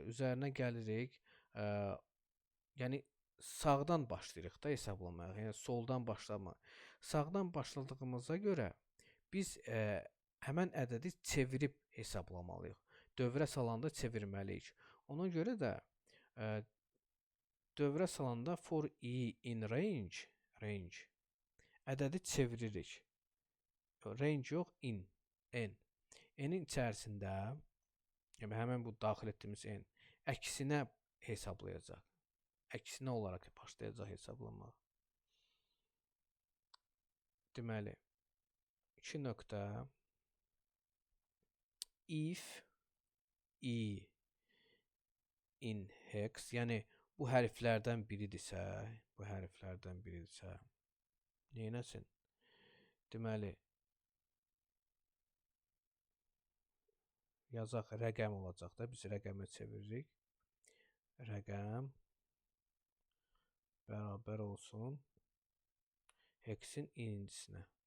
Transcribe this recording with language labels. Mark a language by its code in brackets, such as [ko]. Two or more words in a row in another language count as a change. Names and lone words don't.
[az] Üzərinə gəlirik, yəni sağdan başlayırıq da hesablamaya, yəni soldan başlamaq. Sağdan başladığımıza görə biz həmən ədədi çevirib hesablamalıyıq. Dövrə salanda çevirməliyik. Ona görə də dövrə salanda [en] for i in range [az] ədədi çeviririk. Range yox, n. N-in içərisində yəni həmin bu daxil etdiyimiz n əksinə hesablayacaq. Əksinə olaraq başlayacaq hesablamağa. Deməli, 2 nöqtə [en] if i in hex, [az] yəni bu hərflərdən biridirsə, neynəsin? Deməli, yazaq rəqəm olacaq da, biz rəqəmə çeviririk. Rəqəm bərabər olsun hexin inincisine.